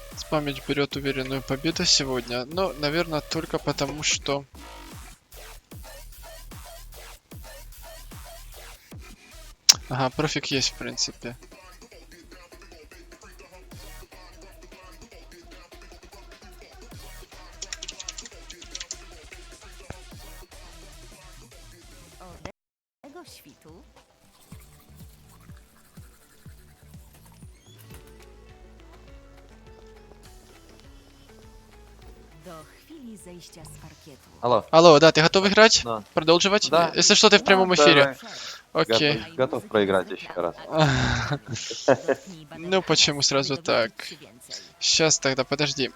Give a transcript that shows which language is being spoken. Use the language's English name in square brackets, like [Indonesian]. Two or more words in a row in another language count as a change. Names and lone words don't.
[Russian] Спамич берет уверенную победу сегодня. Но, наверное, только потому, что... Ага, профик есть, в принципе. [Polish] Tego świtu do chwili zejścia z parkietu. [Russian] Алло, Алло, да, ты готов играть? да, Продолживать? Да. Если что, ты в прямом Да, эфире. давай. Окей. Готов проиграть еще раз. Ну, почему сразу так? Сейчас тогда, подожди.